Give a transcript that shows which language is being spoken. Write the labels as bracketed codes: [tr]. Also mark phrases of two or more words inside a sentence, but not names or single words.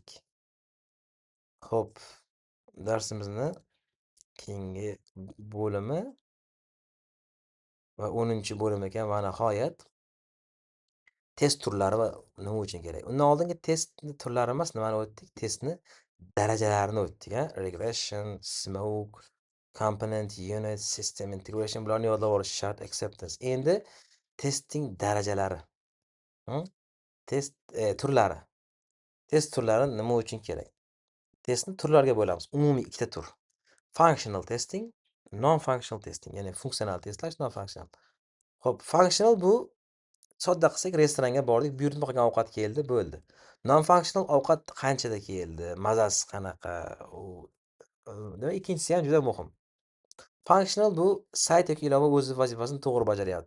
[uz] Xo'p, darsimizni keyingi bo'limi va 10-bo'lim ekan va nihoyat test turlari va nima uchun kerak. Undan oldingi testni turlari emas, nimani o'tdik? Testni darajalarini o'tdik, a. [en] Regression, smoke, component, unit, system integration [uz] bularni yodlab olish shart, acceptance. Endi testning darajalari. Test turlari. Test turlari nima uchun kerak? Testni turlarga bo'lamiz. Umumiy ikkita tur. [en] Functional testing, non-functional testing, [uz] ya'ni funksional testlash, non-functional. Xo'p, functional bu sodda qilsak, restoranga bordik, buyurtma qilgan ovqat keldi, bo'ldi. Non-functional ovqat qanchada keldi, mazasi qanaqa, u demak ikkinchisi ham juda muhim. Functional bu sayt yoki ilova o'z vazifasini to'g'ri bajaryaptimi?